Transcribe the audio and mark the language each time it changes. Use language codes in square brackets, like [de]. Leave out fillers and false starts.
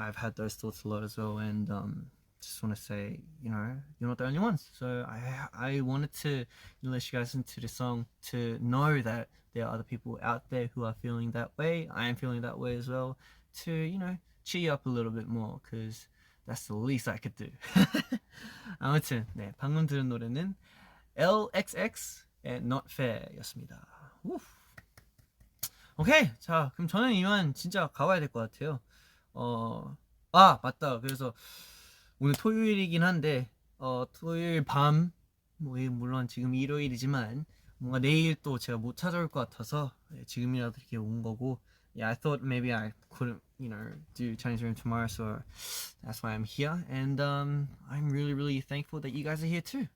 [en] I've had those thoughts a lot as well. And just want to say, you know, you're not the only ones. So I wanted to let you guys listen to the song to know that there are other people out there who are feeling that way. I am feeling that way as well. To, you know, cheer you up a little bit more, because that's the least I could do. [ko] 아무튼 네, 방금 들은 노래는 LXX의 Not Fair였습니다. 오케이, 자 그럼 저는 이만 진짜 가봐야 될 것 같아요. 맞다. 그래서 오늘 토요일이긴 한데 토요일 밤 물론 지금 일요일이지만 뭔가 내일 또 제가 못 찾아올 것 같아서 지금이라도 이렇게 온 거고. [en] Yeah, I thought maybe I couldn't, you know, do Chinese room tomorrow, so that's why I'm here. And I'm really, really thankful that you guys are here too.